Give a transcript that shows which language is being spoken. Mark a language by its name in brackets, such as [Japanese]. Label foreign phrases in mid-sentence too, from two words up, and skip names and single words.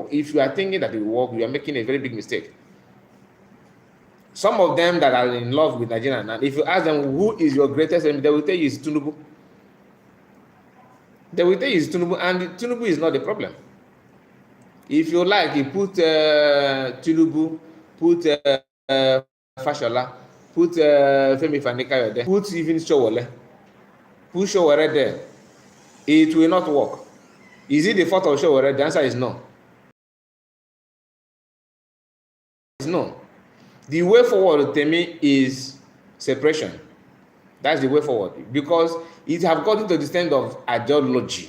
[English] If you are thinking that it will work, you are making a very big mistake. Some of them that are in love with Nigeria, and if you ask them who is your greatest enemy, they will tell you it's Tinubu. They will tell you it's Tinubu, and Tinubu is not the problem. If you like, you put Tinubu, put Fashola, put Femi Fani-Kayode there, put even Sowore, put Sowore there, it will not work. Is it the fault of Sowore? The answer is no. It's no. The way forward to me is separation. That's the way forward, because it have gotten to the extent of ideology.